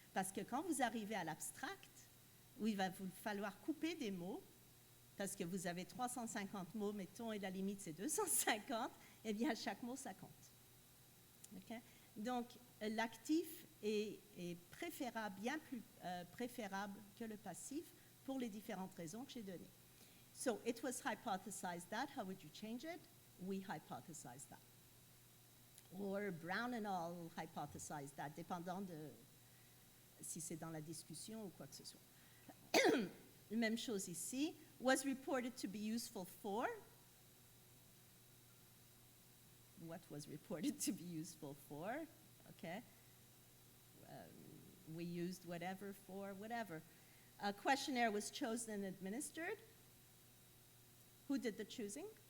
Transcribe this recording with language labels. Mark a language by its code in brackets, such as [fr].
[fr] Parce que quand vous arrivez à l'abstract, où il va vous falloir couper des mots, parce que vous avez 350 mots, mettons, et la limite c'est 250, eh bien, chaque mot, ça compte. Okay? Donc, l'actif est préférable, bien plus préférable que le passif pour les différentes raisons que j'ai données. [en] So, it was hypothesized that. How would you change it? We hypothesized that. Or Brown and all hypothesized that, [fr] dépendant de si c'est dans la discussion ou quoi que ce soit. Même chose ici. [en] Was reported to be useful for. What was reported to be useful for? Okay. We used whatever for whatever. A questionnaire was chosen and administered. Who did the choosing?